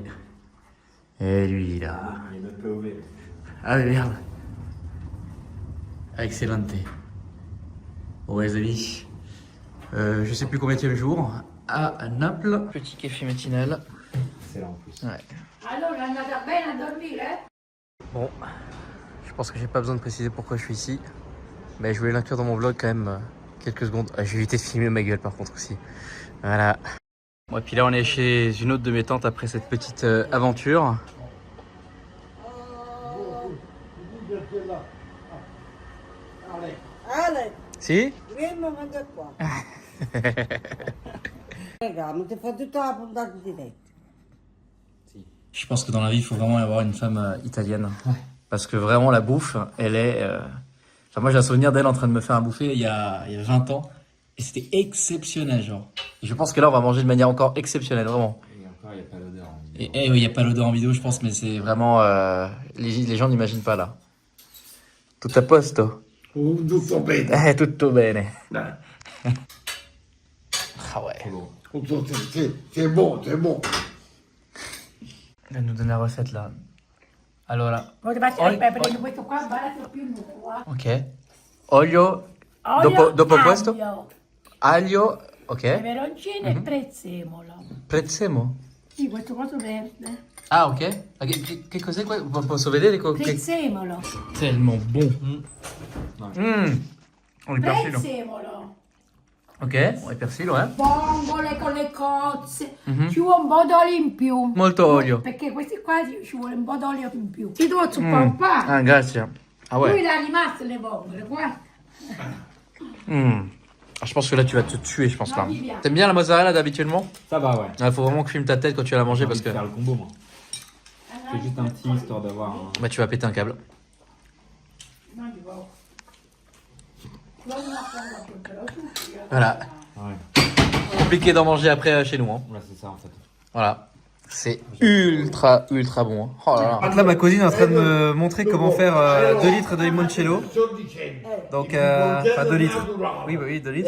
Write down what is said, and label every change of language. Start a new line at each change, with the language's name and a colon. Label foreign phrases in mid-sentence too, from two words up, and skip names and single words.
French: Et lui, là. Il est notre POV. Ah mais merde. Excellente. Bon les amis, je sais plus combien de jour à Naples. Petit café matinal. C'est là en plus. Ouais.
Italian: Allora, è andata bene a dormire?
French: Bon, je pense que j'ai pas besoin de préciser pourquoi je suis ici. Mais je voulais l'inclure dans mon vlog quand même quelques secondes. Je vais éviter de filmer ma gueule par contre aussi. Voilà. Bon, et puis là on est chez une autre de mes tantes après cette petite aventure.
Italian: Ale, Si? vieni a mangiare qua. Raga, ti fa tutta la puntata diretta.
French: Je pense que dans la vie, il faut vraiment avoir une femme italienne. Ouais. Parce que vraiment, la bouffe, elle est... Enfin, moi, j'ai un souvenir d'elle en train de me faire un bouffer il y a 20 ans. Et c'était exceptionnel, genre. Et je pense que là, on va manger de manière encore exceptionnelle, vraiment. Et encore, il n'y a pas l'odeur en vidéo. Et oui, il n'y a pas l'odeur en vidéo, je pense, mais c'est vraiment... les gens n'imaginent pas, là.
Italian: Tout a posto. Tutto bene. Tutto bene. Dai.
French: Ah ouais. C'est bon, c'est bon. Elle nous donne la recette, là.
Italian: Allora, Poi prendo questo qua, barato più qua. ok. Olio, Olio, dopo questo? aglio, Aglio, ok. peperoncino e prezzemolo. Prezzemolo. Sì, questo coso verde. Ah, ok. Ma che cos'è questo? Posso vedere? Prezzemolo.
French: Tellement bon. On est perfide.
Italian: Prezzemolo.
French: Ok, ouais, persil, ouais.
Italian: Vongole con le cozze, Mhm. ci vuole un po' d'olio in più. Molto olio. Perché questi qua ci vuole un po' d'olio in più. Ti devo zuppare un po'. Ah, grazie. Ah Lui
French: ouais.
Italian: l'ha rimasto le vongole, guarda.
French: Ah, je pense que là, tu vas te tuer, je pense là.
Italian: Non, mi piace.
French: T'aimes bien la mozzarella d'habituellement? Ça va, ouais. Il faut vraiment que je filme ta tête quand tu vas la manger J'ai parce envie que de faire le combo, moi. Je fais juste un petit histoire d'avoir un... bah, tu vas péter un câble.
Italian: Non, di poco. Non, però tu.
French: Voilà. Ouais, Compliqué d'en manger après chez nous. Hein. ouais c'est ça en fait. Voilà. C'est ultra bon. Hein. Oh là là. Donc là, ma cousine est en train de me montrer comment faire 2 litres de limoncello. Donc, enfin 2 litres. Oui, bah oui, 2 litres.